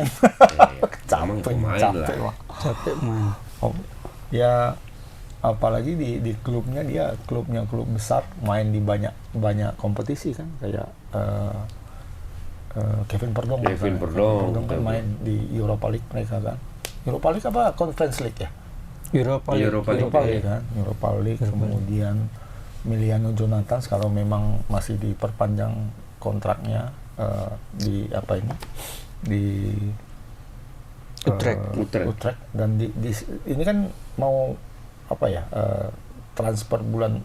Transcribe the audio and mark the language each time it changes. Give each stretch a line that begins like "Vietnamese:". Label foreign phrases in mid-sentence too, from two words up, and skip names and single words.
Indonesian: Emang pemain capek lah. lah. Capek main. Oh, ya apalagi di klubnya, dia klub besar, main di banyak kompetisi kan, kayak Kevin Perdong Kevin misalnya. Perdong, kan betul. main di Europa League mereka kan. Europa League apa Conference League ya? Europa League. Europa League. Europa League kan, Europa League. Kemudian Emiliano Jonathan sekarang memang masih diperpanjang kontraknya di apa ini, di Utrecht. Utrecht. Dan ini kan mau apa ya, transfer bulan